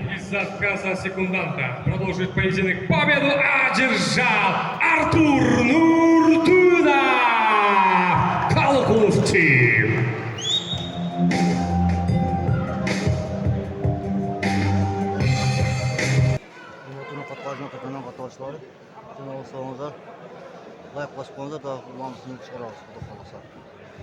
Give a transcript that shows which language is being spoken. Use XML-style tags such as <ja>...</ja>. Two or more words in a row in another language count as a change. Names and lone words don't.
<ru>отказа секунданта. Продолжит поединок. Победу одержал Артур Нуртуда.</ru> <uz>Kalkulov team. Hurmatli qatnashchilar, qatnashgan qatnashchilar, janob Solomon, like bosib qo'yinglar, davomimizni chiqaramiz, xudo xohlasa.</uz>